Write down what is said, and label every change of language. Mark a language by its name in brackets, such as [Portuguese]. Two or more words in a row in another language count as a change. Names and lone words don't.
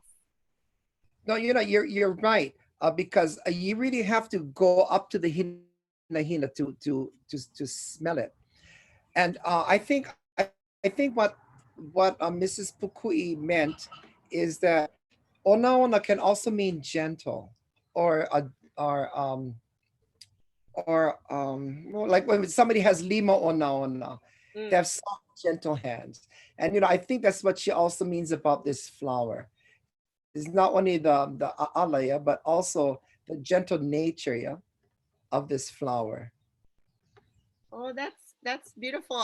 [English] No, you're right, because you really have to go up to the hina hina to smell it. And I think what Mrs. Pukui meant is that ona can also mean gentle, or like when somebody has [Hawaiian] lima ona, [English] they have soft, gentle hands. And I think that's what she also means about this flower. It's not only the alaya, but also the gentle nature, yeah, of this flower. Oh, that's beautiful.